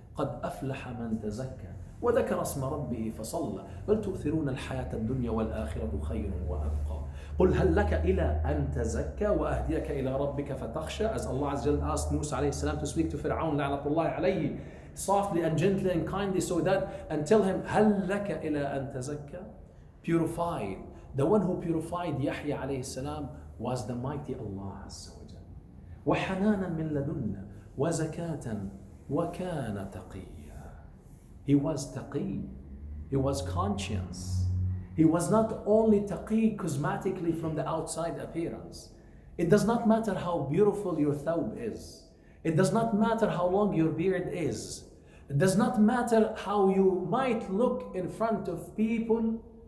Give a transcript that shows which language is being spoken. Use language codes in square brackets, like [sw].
[ar] قد أفلح من تزكى وذكر اسم ربه فصلى بل تؤثرون الحياة الدنيا والآخرة خير وأبقى قل هل لك إلى أن تزكى وأهديك إلى ربك فتخشى. [en] As Allah Azza wa Jalla asked Musa alayhi salam to speak to Fir'aun la'natullahi alayhi, softly and gently and kindly, so that, and tell him [ar] هل لك إلى أن تزكى. [en] Purified. The one who purified Yahya alayhi salam was the mighty Allah Azza wa Jalla. [ar] وحنانا من لدنا وزكاة وكان تقيا. [en] He was taqi. He was conscious. He was not only taqi cosmetically from the outside appearance. It does not matter how beautiful your thawb is. It does not matter how long your beard is. It does not matter how you might look in front of people.